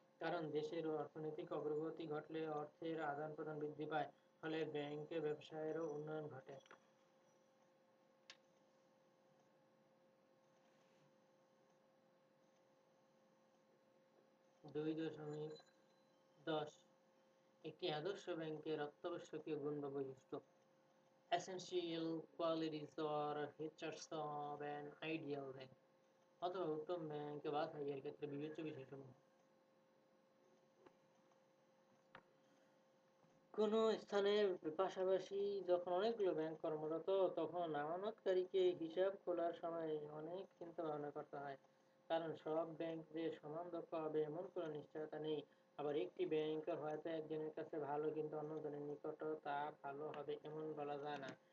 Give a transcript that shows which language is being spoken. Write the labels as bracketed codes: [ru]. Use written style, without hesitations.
[bn] কারণ দেশের অর্থনৈতিক অগ্রগতি ঘটলে অর্থের আদান প্রদান বৃদ্ধি পায়, ফলে ব্যাংকে ব্যবসায়েরও উন্নয়ন ঘটে। ২.১০, একটি আদর্শ ব্যাংকের অত্যাবশ্যকীয় গুণ বা বৈশিষ্ট্য। [en] Essential qualities or features of an ideal bank, [bn] অথবা উত্তম ব্যাংক বাছাইয়ের ক্ষেত্রে বিবেচ্য বিষয়সমূহ। কোন স্থানে পাশাপাশি যখন অনেকগুলো ব্যাংক কর্মরত, তখন আমানতকারীকে হিসাব খোলার সময় অনেক চিন্তা ভাবনা করতে হয়। কারণ সব ব্যাংক যে সমান দক্ষ হবে এমন কোনো নিশ্চয়তা নেই। আবার একটি ব্যাংক হয়তো একজনের কাছে ভালো, কিন্তু অন্যজনের নিকট তা ভালো হবে এমন বলা যায় না।